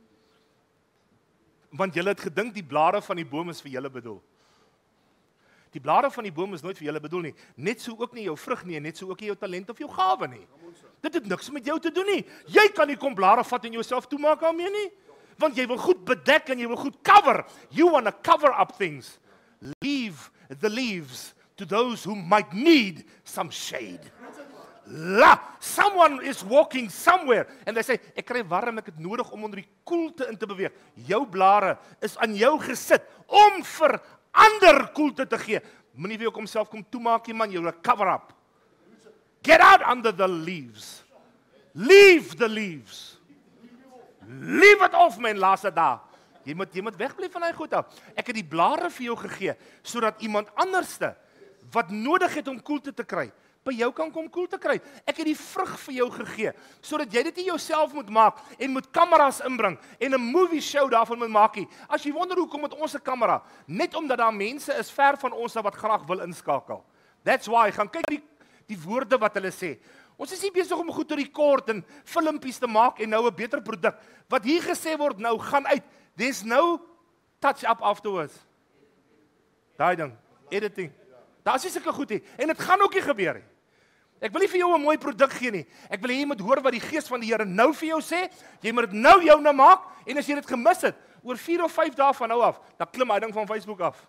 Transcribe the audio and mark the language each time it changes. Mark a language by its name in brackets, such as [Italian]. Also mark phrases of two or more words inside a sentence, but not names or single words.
[Afrikaans] Want julle het gedink die blare van die boom is vir julle bedoel. Die blare van die boom is nooit vir julle bedoel nie. Net so ook nie jou vrug nie, en net so ook nie jou talent of jou gawe nie. Dit het niks met jou te doen nie. Jy kan nie kom blare vat en jouself toemaak daarmee nie. Want jy wil goed bedek en jy wil goed cover. [English] You want to cover up things. Leave the leaves to those who might need some shade. Someone is walking somewhere and they say, [Afrikaans] ek kry warm, ek het nodig om onder die koelte in te beweeg. Jou blare is aan jou gesit om vir ander koelte te gee. Moenie vir jou kom self kom toemaak nie man, jy wil [English] cover up. Get out under the leaves. Leave the leaves. Leave it off [Afrikaans] my laaste dag. Jy moet wegbly van hy goed af. Ek het die blare vir jou gegee sodat iemand anderste wat nodig het om koelte te kry, by jou kan kom koelte kry. Ek het die vrug vir jou gegee sodat jy dit nie jouself moet maak en moet kameras inbring en 'n [English] movie show [Afrikaans] daarvan moet maak nie. As jy wonder hoekom met ons 'n kamera, net omdat daar mense is ver van ons wat graag wil inskakel. [English] That's why, [Afrikaans] gaan kyk die woorde wat hulle sê. Ons is nie besig om goed te rekord en filmpies te maak en nou 'n beter produk. Wat hier gesê word nou, gaan uit. [English] There's no touch up afterwards. [Afrikaans] Daai ding, editing. Daar is nie sulke goed nie. En dit gaan ook nie gebeur nie. Ek wil nie vir jou 'n mooi produk gee nie. Ek wil hê jy moet hoor wat die Gees van die Here nou vir jou sê. Jy moet dit nou joune maak en as jy dit gemis het, oor 4 of 5 dae van nou af, dan klim hy ding van Facebook af.